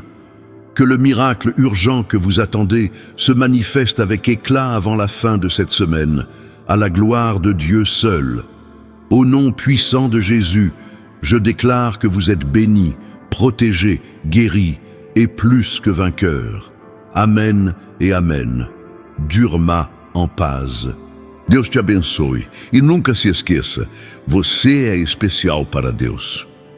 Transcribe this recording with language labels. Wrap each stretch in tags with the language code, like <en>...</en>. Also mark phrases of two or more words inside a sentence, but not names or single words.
<fr>Que le miracle urgent que vous attendez se manifeste avec éclat avant la fin de cette semaine, à la gloire de Dieu seul. Au nom puissant de Jésus, je déclare que vous êtes bénis, protégés, guéris et plus que vainqueurs.</fr> <pt>Amém e amém. Durma em paz. Deus te abençoe e nunca se esqueça, você é especial para Deus.</pt>